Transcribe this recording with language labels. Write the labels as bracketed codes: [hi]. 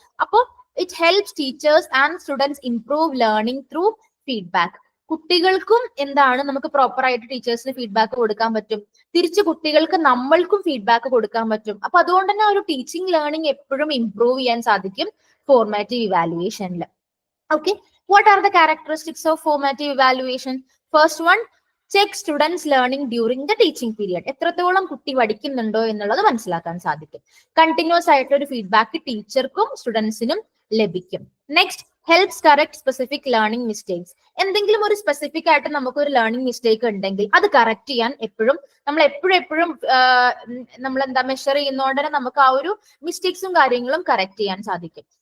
[en] അപ്പോൾ it helps teachers and students improve learning through feedback. [ml] കുട്ടികൾക്കും എന്താണ്, നമുക്ക് പ്രോപ്പർ ആയിട്ട് ടീച്ചേഴ്സിന് ഫീഡ്ബാക്ക് കൊടുക്കാൻ പറ്റും, തിരിച്ച് കുട്ടികൾക്ക് നമ്മൾക്കും ഫീഡ്ബാക്ക് കൊടുക്കാൻ പറ്റും. അപ്പൊ അതുകൊണ്ട് തന്നെ ഒരു ടീച്ചിങ് ലേണിംഗ് എപ്പോഴും ഇംപ്രൂവ് ചെയ്യാൻ സാധിക്കും formative ഇവാലുവേഷനിൽ. [en] Okay, what are the characteristics of formative evaluation? First one, check students learning during the teaching period. [ml] എത്രത്തോളം കുട്ടി പഠിക്കുന്നുണ്ടോ എന്നുള്ളത് മനസ്സിലാക്കാൻ സാധിക്കും. കണ്ടിന്യൂസ് ആയിട്ട് ഒരു ഫീഡ്ബാക്ക് ടീച്ചർക്കും സ്റ്റുഡൻസിനും ലഭിക്കും. Next, [en] Helps correct specific learning mistakes. [ml] എന്തെങ്കിലും ഒരു സ്പെസിഫിക് ആയിട്ട് നമുക്ക് ഒരു ലേണിംഗ് മിസ്റ്റേക്ക് ഉണ്ടെങ്കിൽ അത് കറക്റ്റ് ചെയ്യാൻ നമ്മൾ എപ്പോഴും നമ്മൾ മെഷർ ചെയ്യുന്നതുകൊണ്ട് തന്നെ നമുക്ക് ആ ഒരു മിസ്റ്റേക്സും കാര്യങ്ങളും കറക്റ്റ് ചെയ്യാൻ സാധിക്കും.